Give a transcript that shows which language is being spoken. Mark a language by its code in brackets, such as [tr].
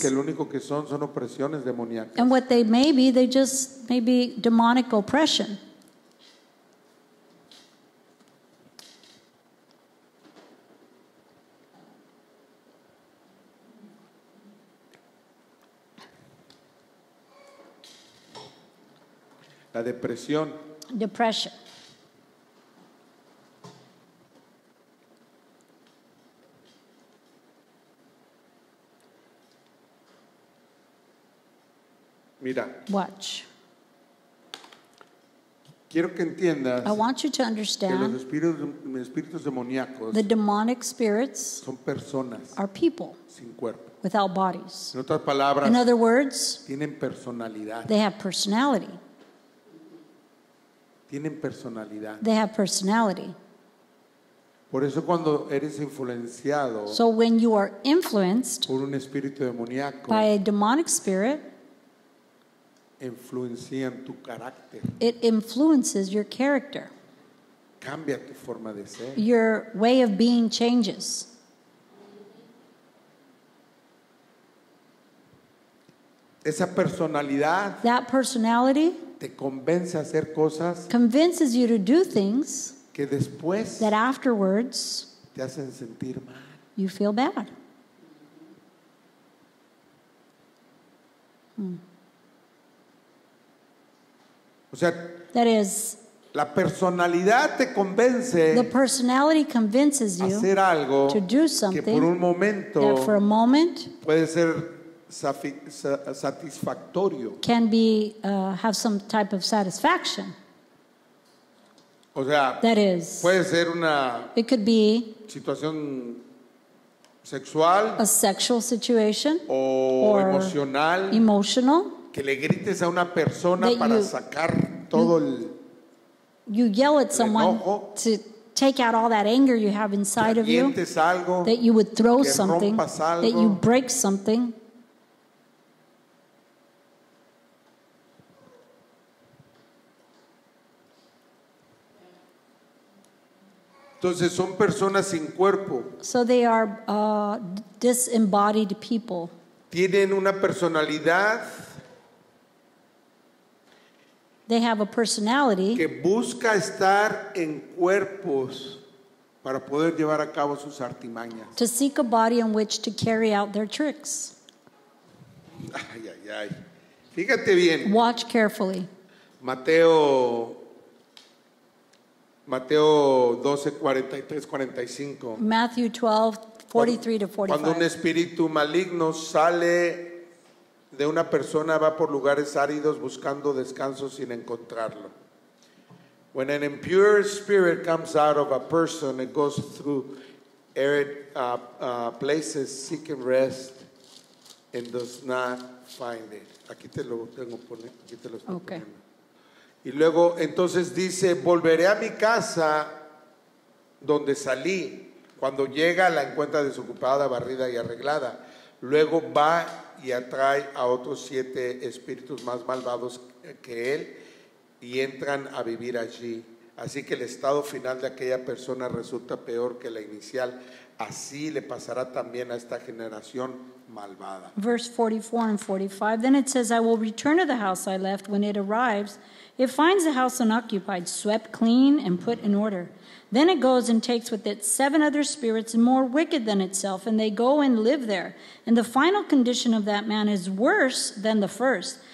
[es] que lo único que son opresiones demoníacas. [en] and what they may be, they just may be demonic oppression. [es] La depresión, [en] Depression. [es] mira, [en] Watch. [es] quiero que entiendas [en] I want you to [es] que los [en] understand [es] espíritus demoníacos [en] the demonic spirits [es] son personas [en] are people [es] sin cuerpo. [en] without bodies. [es] En otras palabras, [en] In other words, [es] tienen personalidad. [en] they have personality. [es] Tienen personalidad. [en] They have personality. [es] Por eso cuando eres influenciado [en] So when you are influenced [es] por un espíritu demoníaco, [en] by a demonic spirit, [es] influencian tu carácter, [en] it influences your character. [es] cambia tu forma de ser. [en] Your way of being changes. [es] Esa personalidad [en] That personality [es] te convence a hacer cosas [en] convinces you to do things [es] que después [en] that afterwards [es] te hacen sentir mal. [en] you feel bad. [es] O sea, [en] That is, [es] la personalidad te [en] the [es] convence [en] personality convinces [es] a [en] you [es] hacer algo [en] to do [es] que [en] something [es] por un momento [en] that for a moment [es] puede ser satisfactorio. [en] can be have some type of satisfaction. [es] O sea, [en] That is, [es] puede ser una [en] it could be [es] situación sexual [en] a sexual situation, [es] o [en] or [es] emocional, [en] emotional. [es] que le grites a una persona [en] That [es] para [en] you- [es] sacar todo el [en] You yell at someone [es] enojo, [en] to take out all that anger you have inside of you, [es] avientes algo, [en] that you would throw [es] que [en] something, [es] rompas [en] that you [es] algo. [en] break something. [es] Entonces son personas sin cuerpo, [en] So they are disembodied people. [es] tienen una personalidad [en] They have a personality [es] que busca estar en cuerpos para poder llevar a cabo sus artimañas. [en] to seek a body in which to carry out their tricks. [es] Ay, ay, ay. Fíjate bien, [en] Watch carefully. [es] Mateo 12, 43, 45. [en] Matthew 12, 43 to [es] Cuando un [en] 45. [es] espíritu maligno sale de una persona, va por lugares áridos buscando descanso sin encontrarlo. [en] When an impure spirit comes out of a person, it goes through arid places seeking rest and does not find it. [es] Aquí te lo tengo aquí te lo estoy [en] Okay. [es] poniendo. Y luego entonces dice, volveré a mi casa donde salí. Cuando llega la encuentra desocupada, barrida y arreglada. Luego va y atrae a otros 7 espíritus más malvados que él y entran a vivir allí. Así que el estado final de aquella persona resulta peor que la inicial. Así le pasará también a esta generación malvada. [en] Verse 44 and 45. Then it says, I will return to the house I left. When it arrives, it finds the house unoccupied, swept clean, and put in order. Then it goes and takes with it 7 other spirits more wicked than itself, and they go and live there. And the final condition of that man is worse than the first.